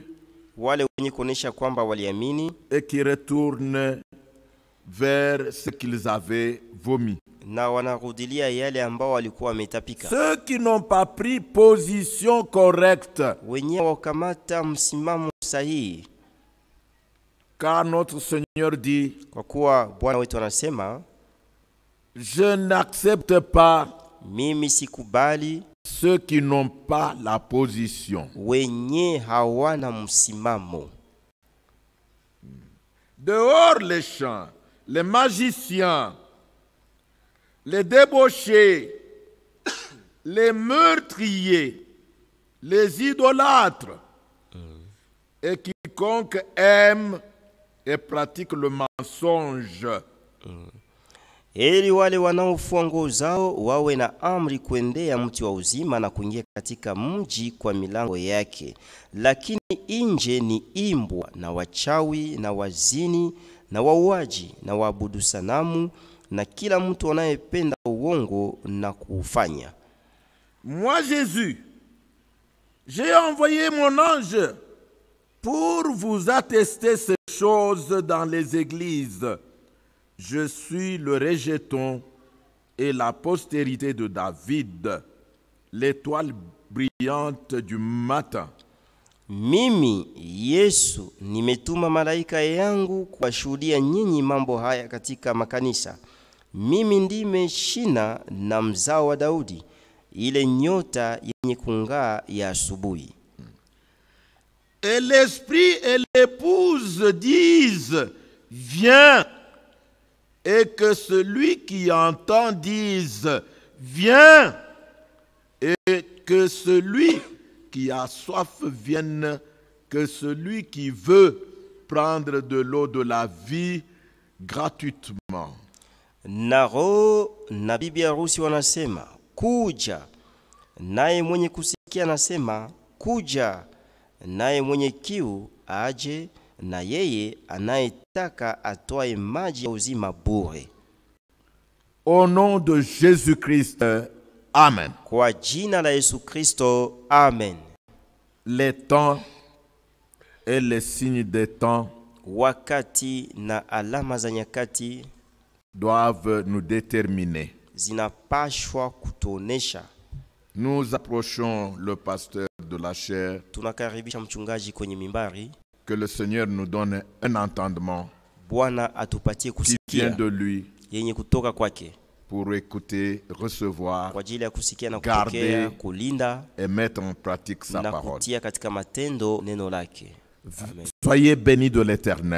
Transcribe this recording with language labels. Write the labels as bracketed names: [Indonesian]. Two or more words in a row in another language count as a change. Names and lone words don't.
[Swahili] Wale wenye kuonesha kwamba waliamini [French] et qui retournent vers ce qu'ils avaient vomi. [Swahili] na wanarudilia yale ambao walikuwa wametapika. [French] Ceux qui n'ont pas pris position correcte, [Swahili] Wenye wakamata msimamo sahihi, [French] car notre Seigneur dit, [Swahili] kwa kuwa Bwana wetu anasema, [French] je n'accepte pas [Swahili] mimi sikubali [French] ceux qui n'ont pas la position. [Swahili] wenye hawana msimamo. [French] Dehors les chants, les magiciens, les débauchés, les meurtriers, les idolâtres, Et quiconque aime et pratique le mensonge [Swahili] Heri wale wanaofua nguo zao wawe na amri kuendea mti wa uzima na kuingia katika mji kwa milango yake. Lakini nje ni imbwa na wachawi na wazini na wauaji na waabudu sanamu na kila mtu anayependa uongo na kuufanya. [French] Moi, Jésus, j'ai envoyé mon ange pour vous attester ces choses dans les églises. Je suis le rejeton et la postérité de David, l'étoile brillante du matin. [Swahili] Mimi Yesu nimetuma malaika yangu kuwashuhudia nyinyi mambo haya katika makanisa. Mimi ndime shina na mzao wa Daudi, ile nyota yenye kung'aa ya asubuhi. [French] Et l'esprit et l'épouse disent, viens. Et que celui qui entend dise, viens. Et que celui qui a soif vienne, que celui qui veut prendre de l'eau de la vie gratuitement. [Swahili] Na roho na bibi harusi wanasema, kuja. Naye mwenye kusikia anasema, kuja. Naye mwenye kiu aje, na yeye anayetaka atoe maji ya uzima bure. [French] Au nom de Jésus-Christ, Amen. [Swahili] Kwa jina la Yesu Kristo, amen. [French] Les temps et les signes des temps [Swahili] Wakati na alama za nyakati [French] doivent nous déterminer. [Swahili] zinapashwa kutuonesha. [French] Nous approchons le pasteur de la chair. [Swahili] Tunakaribisha mchungaji kwenye mimbari. [French] Que le Seigneur nous donne un entendement [Swahili] Bwana atupatie [French] qui vient [Swahili] kusikia [French] de lui [Swahili] yenye kutoka kwake, [French] pour écouter, recevoir [Swahili] kwa ajili ya kusikia na [French] Garder [Swahili] kupokea, kulinda [French] et mettre en pratique sa [Swahili] na [French] parole. [Swahili] kutia katika matendo neno lake. Amen. [French] Soyez bénis de l'Éternel.